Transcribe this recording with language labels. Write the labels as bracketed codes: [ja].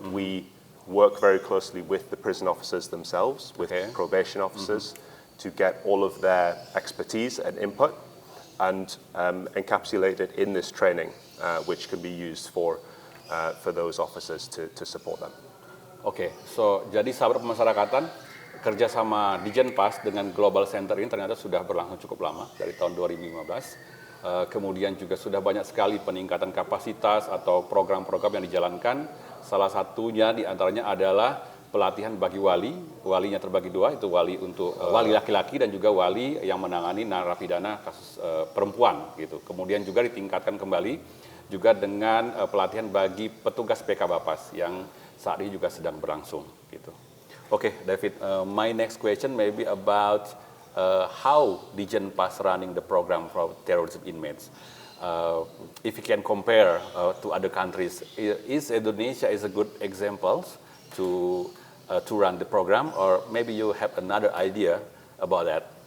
[en] We work very closely with the prison officers themselves, with probation officers, to get all of their expertise and input and encapsulate it in this training, which can be used for those officers to support them. [id] Oke, so jadi sahabat pemasyarakatan, kerjasama Dijenpas dengan Global Center ini ternyata sudah berlangsung cukup lama, dari tahun 2015. Kemudian juga sudah banyak sekali peningkatan kapasitas atau program-program yang dijalankan. Salah satunya diantaranya adalah pelatihan bagi wali. Walinya terbagi dua, itu wali untuk wali laki-laki dan juga wali yang menangani narapidana kasus perempuan gitu. Kemudian juga ditingkatkan kembali juga dengan pelatihan bagi petugas PK Bapas yang saat ini juga sedang berlangsung gitu. [en] Okay, David, my next question may be about how Dijenpas running the program for terrorism inmates. If you can compare to other countries, is Indonesia is a good example to run the program, or maybe you have another idea about that?